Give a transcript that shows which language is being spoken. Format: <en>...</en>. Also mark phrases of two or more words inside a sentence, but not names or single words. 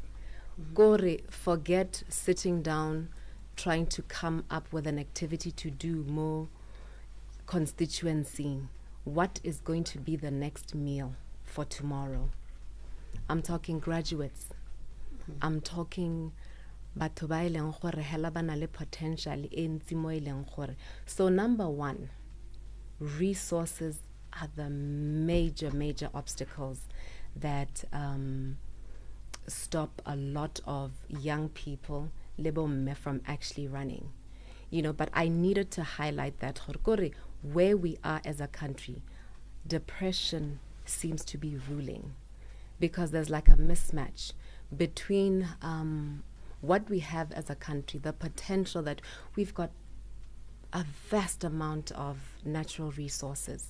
<en>Gore, forget sitting down, trying to come up with an activity to do more constituency. What is going to be the next meal for tomorrow? I'm talking graduates. I'm talking</en> <tn>batho ba ileng gore hela bana le potential e ntsi mo ileng gore.</tn> <en>So number one, resources are the major obstacles that stop a lot of young people from actually running. You know, but I needed to highlight that where we are as a country, depression seems to be ruling, because there's like a mismatch between what we have as a country, the potential that we've got a vast amount of natural resources.</en>